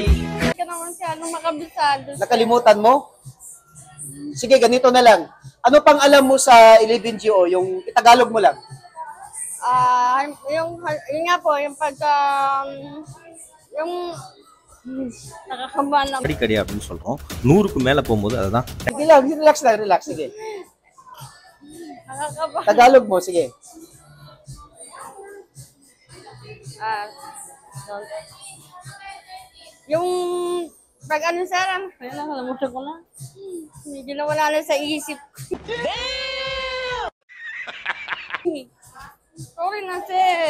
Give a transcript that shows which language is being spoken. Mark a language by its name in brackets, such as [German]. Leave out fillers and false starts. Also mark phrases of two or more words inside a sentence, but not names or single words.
[Filipino] Hindi ka naman masyadong makabisado. Nakalimutan mo? Sige, ganito na lang. Ano pang alam mo sa 11GO? Yung Tagalog mo lang. Yun nga po, yung pagka, yung nakakabahan lang. [Tamil] அடிக்கடி அப்படின்னு சொல்றோம். 100க்கு மேல போகும்போது அதுதான். [Filipino] Sige lang, relax. Sige. Nakakabahan. Tagalog mo, sige. Yung pag ano sir, ayun na, nakalimutan ko na. Medyo nawala na sa isip. Sorry na sir.